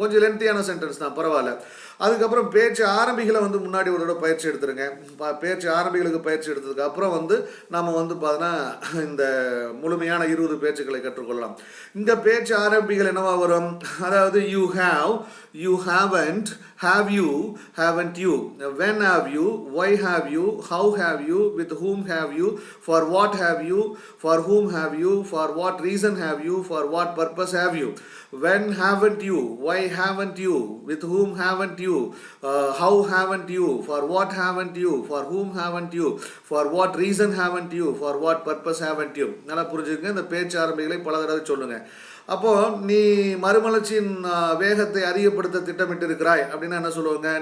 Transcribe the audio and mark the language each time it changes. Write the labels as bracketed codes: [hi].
[ta] கொஞ்சம் லென்த்தியான சென்டென்ஸ் தான், பரவாயில்ல. அதுக்கப்புறம் பேச்சு ஆரம்பிகளை வந்து முன்னாடி ஒரு தடவை பயிற்சி எடுத்துருங்க. பேச்சு ஆரம்பிகளுக்கு பயிற்சி எடுத்ததுக்கு அப்புறம் வந்து நம்ம வந்து பார்த்தோன்னா இந்த முழுமையான 20 பேச்சுக்களை கற்றுக்கொள்ளலாம். இந்த பேச்சு ஆரம்பிகள் என்னவா வரும்? அதாவது [en] You have, you haven't, have you, haven't you, when have you, why have you, how have you, with whom have you, for what have you, for whom have you, for what reason have you, for what purpose have you, when haven't you, why haven't you, with whom haven't you, how haven't you, for what haven't you, for whom haven't you, for what reason haven't you, for what purpose haven't you. [ta] நல்லா புரிஞ்சுக்கங்க. இந்த பேச்சு ஆரம்பிகளை பல தடவை சொல்லுங்க. அப்போ நீ மறுமலர்ச்சியின் வேகத்தை அதிகப்படுத்த திட்டமிட்டு இருக்கிறாய் அப்படின்னா என்ன சொல்லுவாங்க?